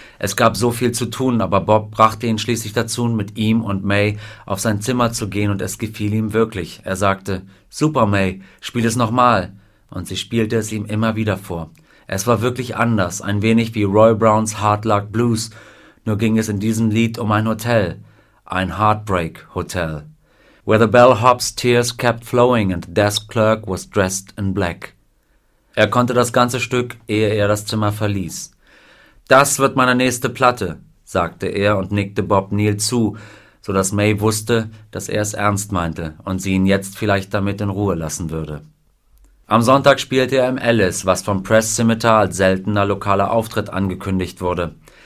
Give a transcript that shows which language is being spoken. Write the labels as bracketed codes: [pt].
[de] Es gab so viel zu tun, aber Bob brachte ihn schließlich dazu, mit ihm und May auf sein Zimmer zu gehen, und es gefiel ihm wirklich. Er sagte: "Super, May, spiel es nochmal." Und sie spielte es ihm immer wieder vor. Es war wirklich anders, ein wenig wie Roy Browns Hard Luck Blues, nur ging es in diesem Lied um ein Hotel, ein Heartbreak Hotel. [en] "Where the bellhop's tears kept flowing and the desk clerk was dressed in black." [de] Er konnte das ganze Stück, ehe er das Zimmer verließ. "Das wird meine nächste Platte", sagte er und nickte Bob Neal zu, sodass May wusste, dass er es ernst meinte und sie ihn jetzt vielleicht damit in Ruhe lassen würde. Am Sonntag spielte er im Ellis, was vom Press Scimitar als seltener lokaler Auftritt angekündigt wurde.